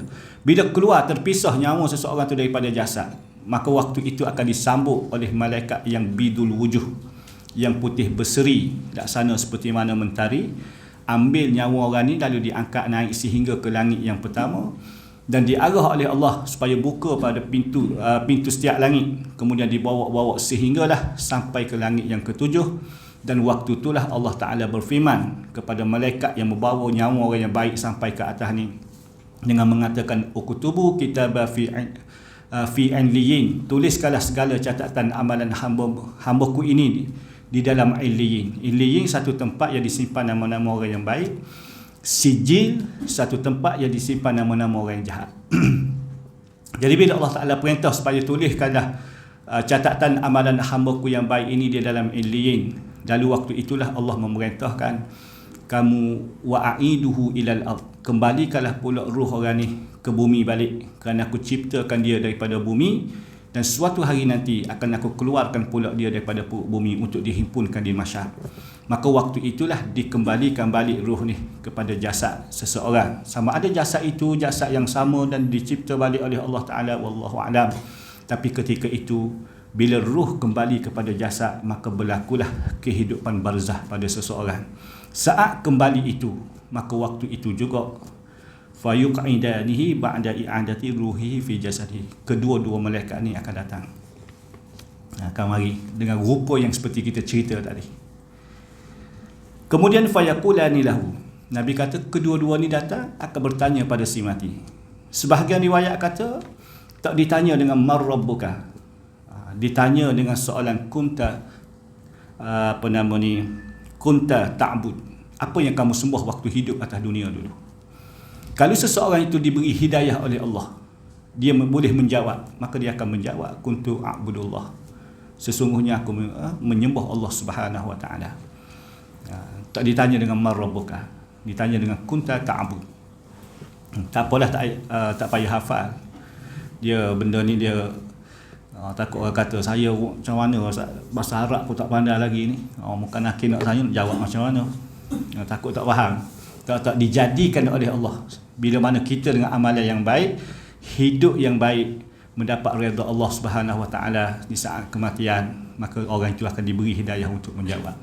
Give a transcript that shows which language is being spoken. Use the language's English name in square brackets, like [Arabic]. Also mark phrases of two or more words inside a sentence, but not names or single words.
[Malay] Bila keluar terpisah nyawa seseorang itu daripada jasad, maka waktu itu akan disambut oleh malaikat yang [Arabic] بيض الوجوه, [Malay] yang putih berseri, laksana seperti mana mentari, ambil nyawa orang ni lalu diangkat naik sehingga ke langit yang pertama dan diarah oleh Allah supaya buka pada pintu setiap langit, kemudian dibawa-bawa sehinggalah sampai ke langit yang ketujuh. Dan waktu itulah Allah Ta'ala berfirman kepada malaikat yang membawa nyawa orang yang baik sampai ke atas ni dengan mengatakan [Arabic] اكتبوا كتاب في عليين, [Malay] tuliskanlah segala catatan amalan hamba-hambaku ini di dalam illiyin. Illiyin satu tempat yang disimpan nama-nama orang yang baik, sijil satu tempat yang disimpan nama-nama orang yang jahat. Jadi bila Allah Ta'ala perintah supaya tuliskanlah catatan amalan hamba-Ku yang baik ini di dalam illiyin, lalu waktu itulah Allah memerintahkan kamu [Arabic] وأعيدوه إلى الأرض, [Malay] kembalikanlah pula ruh orang ni ke bumi balik, kerana aku ciptakan dia daripada bumi dan suatu hari nanti akan aku keluarkan pula dia daripada bumi untuk dihimpunkan di mahsyar. Maka waktu itulah dikembalikan balik ruh ni kepada jasad seseorang. Sama ada jasad itu jasad yang sama dan dicipta balik oleh Allah Ta'ala, [Arabic] والله أعلم. [Malay] Tapi ketika itu bila ruh kembali kepada jasad, maka berlakulah kehidupan barzah pada seseorang. Saat kembali itu, maka waktu itu juga [Arabic] فيقعدانه بعد إعادة روحه في جسده, [Malay] kedua-dua malaikat ni akan datang, akan mari dengan rupa yang seperti kita cerita tadi. Kemudian [Arabic] فيقولان له, [Malay] Nabi kata kedua-dua ni datang akan bertanya pada si mati. Sebahagian riwayat kata tak ditanya dengan [Arabic] من ربك, [Malay] ditanya dengan soalan [Arabic] كنت كنت تعبد, [Malay] apa yang kamu sembah waktu hidup atas dunia dulu. Kalau seseorang itu diberi hidayah oleh Allah, dia boleh menjawab, maka dia akan menjawab [Arabic] كنت أعبد الله, [Malay] sesungguhnya aku menyembah Allah [Arabic] سبحانه وتعالى. [Malay] Tak ditanya dengan [Arabic] من ربك, [Malay] ditanya dengan [Arabic] كنت تعبد. [Malay] Tak apalah, tak payah hafal. Dia benda ni dia takut orang kata saya macam mana bahasa Arab pun tak pandai lagi ni. Bukan akhir nak tanya, nak jawab macam mana. Takut tak faham. Tak dijadikan oleh Allah. Bila mana kita dengan amalan yang baik, hidup yang baik, mendapat redha Allah [Arabic] سبحانه وتعالى [Malay] di saat kematian, maka orang itu akan diberi hidayah untuk menjawab.